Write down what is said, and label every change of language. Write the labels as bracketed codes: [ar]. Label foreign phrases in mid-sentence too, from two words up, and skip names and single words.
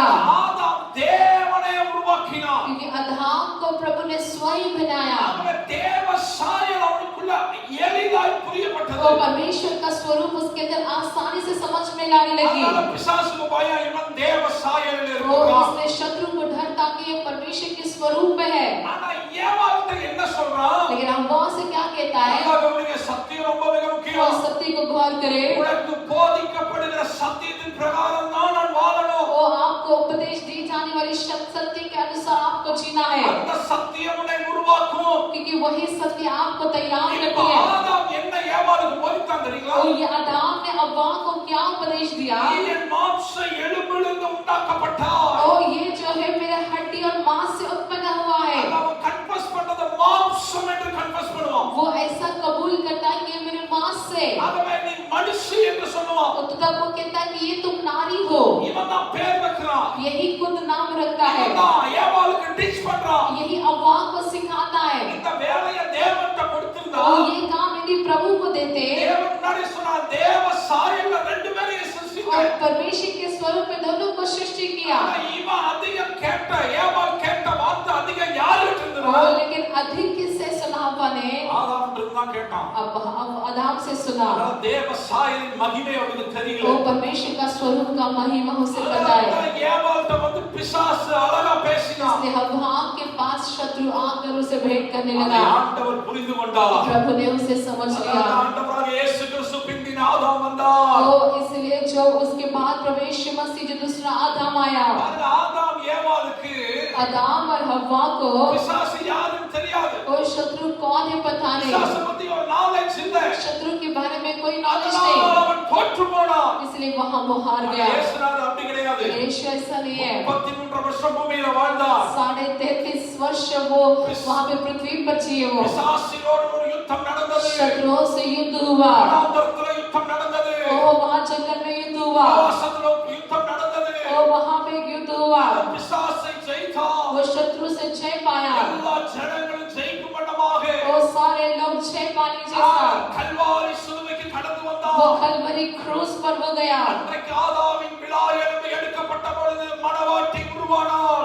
[ta] ஆதாம் தேவனை உருவாக்கினான். [hi] क्योंकि आदाम को प्रभु ने स्वयं बनाया। [ta] அவனுடைய தேவ சாயல் அவனுக்குள்ள எளிதாய் புரியப்பட்டது. [hi] और परमेश्वर का स्वरूप उसके अंदर आसानी से समझ में लाने लगी। [ta] அதனால பிசாசுக்கு பயம், இவன் தேவ சாயலில் [hi] वो [ta] இருக்கிறான். [hi] इसने शत्रु को डर था कि ये परमेश्वर के स्वरूप में है। [ta] ஆனா ஏவாள்கிட்ட என்ன சொல்றான்? [hi] लेकिन हव्वा से क्या कहता है? [ta] நல்லா கவனிங்க, சத்தியம் ரொம்ப மிக [hi] और [ta] முக்கியம். [hi] सत्य को गौर करे। [ta] உனக்கு போதிக்கப்படுகிற சத்தியத்தின் பிரகாரம் தான் நான் வாழணும். [hi] वो आपको उपदेश दी जाने वाली सत्य के अनुसार आपको जीना है, [ta] அந்த சத்தியம் உன்னை உருவாக்கும். [hi] क्योंकि वही सत्य आपको तैयार [ta] இப்ப [hi] करती है। [ta] ஆதாம் என்ன ஏவாளுக்கு போதித்தான் தெரியுங்களா? [hi] और ये आदाम ने हव्वा को क्या उपदेश दिया? [ta] நீ என் மாம்ச எலும்பிலிருந்து உண்டாக்கப்பட்டாய். [hi] और ये जो है मेरे हड्डी और मांस से उत्पन्न हुआ है। [ta] அவன் கன்ஃபஸ் பண்ணத மாம்சம் என்று கன்ஃபஸ் பண்ணுவான். [hi] वो ऐसा कबूल करता है कि ये मेरे मांस से, [ta] ஆகவே நீ மனுஷி என்று சொல்லுவான். [hi] और तब वो कहता है कि ये तुम नारी हो। [ta] இவன் தான் பேர் வைக்கிறான். [hi] यही खुद नाम रखता है, [ta] இவன் தான் ஏவாளுக்கு டீச் பண்றான். [hi] यही हव्वा को सिखाता है। [ta] இந்த வேலையை தேவன்கிட்ட கொடுத்திருந்தா, [hi] और ये काम यदि प्रभु को देते [ta] தேவன் முன்னாடி சொன்னா தேவ சாயல்ல ரெண்டு பேரையும் [hi] और [ta] சிருஷ்டித்தார். [hi] परमेश्वर के स्वरूप में दोनों को सृष्टि किया। [ta] ஆனா இவன் அதிகம் கேட்ட ஏவாள் கேட்ட வார்த்தை அதிகம் யாருக்கு இருந்தது? [hi] और लेकिन अधिक किससे सुना हव्वा ने? [ta] ஆதாம் இருந்தான், கேட்டான். [hi] अब आदाम से सुना, [ta] அதனால தேவ சாயலின் மகிமை அவனுக்கு தெரியல. [hi] वो परमेश्वर का स्वरूप का महिमा उसे पता है। [ta] ஏவாள்கிட்ட வந்து பிசாசு அழகா பேசினான். [hi] इसलिए हव्वा के पास शत्रु आकर उसे भेंट करने [ta] அதை [hi] लगा। [ta] ஆண்டவர் புரிந்து கொண்டார். [hi] प्रभु ने उसे समझ लिया। [ta] ஆண்டவராகிய இயேசு கிறிஸ்து பிந்தின ஆதாம் வந்தார். [hi] तो इसलिए जो उसके बाद प्रवेश मसीह जो दूसरा आदम आया, [ta] ஆதாம் ஏவாளுக்கு [hi] आदम और हव्वा को [ta] பிசாசு யாருன்னு தெரியாது. [hi] और शत्रु कौन है पता नहीं, [ta] பிசாசு பத்தி ஒரு நாலேஜ் இல்ல. [hi] शत्रु के बारे में कोई नॉलेज [ta] அதனால [hi] नहीं, [ta] அவன் தோற்று போனான். [hi] इसलिए वहां वो हार गया। [ta] இயேசுநாதர் அப்படி கிடையாது. [hi] यीशु ऐसा नहीं है। [ta] 33 வருஷம் பூமியில வாழ்ந்தார். [hi] 33.5 वर्ष वो वहां पे पृथ्वी पर जिए। वो [ta] பிசாசினோடு ஒரு யுத்தம் நடந்தது. [hi] शत्रुओं से युद्ध हुआ, [ta] வனாந்தரத்துல யுத்தம் நடந்தது. [hi] वो वहां जंगल में युद्ध हुआ, [ta] ஆவாசத்துல யுத்தம் நடந்தது. [hi] वो वहां पे युद्ध हुआ, [ta] பிசாசை ஜெயித்தான். [hi] वो शत्रु से जय पाया, [ta] எல்லா ஜனங்களும் ஜெயிக்கும் வண்ணமாக [hi] वो सारे लोग जय पाने जैसा [ta] கல்வாரி சிலுவைக்கு கடந்து [hi] वो [ta] வந்தான். [hi] कलवरी क्रूस पर वो गया। [ta] அன்றைக்கு ஆதாமின் விழா எலும்பு எடுக்கப்பட்ட பொழுது மணவாட்டி உருவானாள்.